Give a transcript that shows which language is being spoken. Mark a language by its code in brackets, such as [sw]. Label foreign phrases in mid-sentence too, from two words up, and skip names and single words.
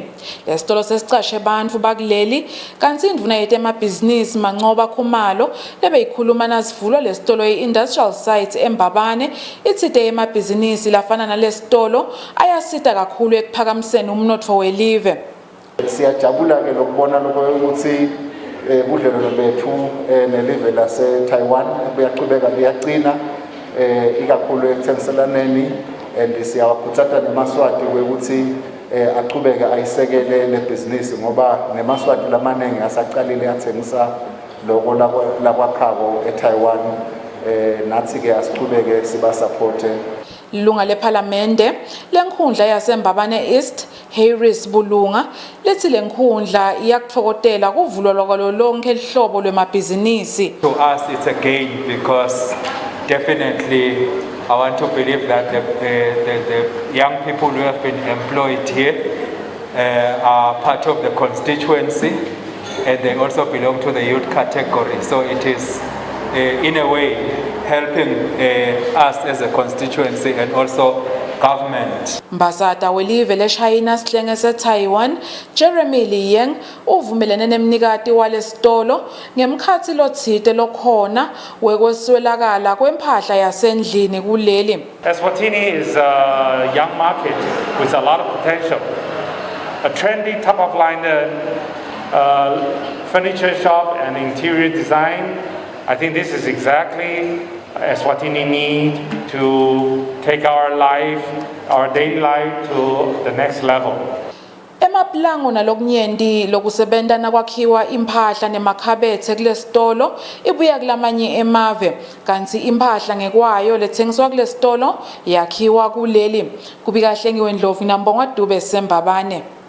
[ss] Lesitolo sesicashe abantu bakuleli kanti indvuna yetemabhizinisi Mancoba Khumalo lebeyikhuluma nasivulwa lesitolo [en] industrial site [ss] eMbabane ithite yemabhizinisi lafana nalesitolo ayasita kakhulu ekuphakamseni umnotfo welive. Siyajabula ke lokubona ukuthi budlelwano bethu nelive lase-Taiwan buyaqhubeka buyaqina ikakhulu ekuthengiselaneni and siyawakhuthaza neMaswati ukuthi aqhubeke ayisekele le business ngoba neMaswati lamaningi asaqalile athengisa lokho lakwakhabo eTaiwan nathi ke asiqhubeke siba support. Lunga lePhalamende lenkhundla yaseMbabane East Harris Bulunga lethi lenkhundla iyakufokotela kuvulwa kwalo lonke ihlobo lwemabhizinisi. [en] To us it's a gain because definitely I want to believe that the young people who have been employed here are part of the constituency and they also belong to the youth category, so it is in a way helping us as a constituency and also government. [ss] Mbasata welive leShayina sihlenge seTaiwan Jeremy Liyeng uvumelene nemnikati walesitolo ngemkhathi lothite lokhona wekweswelakala kwempahla yasendlini kuleli. [en] Eswatini is a young market with a lot of potential. A trendy top of line furniture shop and interior design. I think this is exactly Eswatini need to take our life, our daily life to the next level. [ss] Emaplango nalokunyenti lokusebenta nakwakhiwa impahla nemakhabethe kulesitolo ibuya kulamanye emave kanti impahla ngekwayo lethengiswa kulesitolo yakhiwa kuleli. Kubika Hlengiwe Ndlovu Nambonga Dube Sembabane.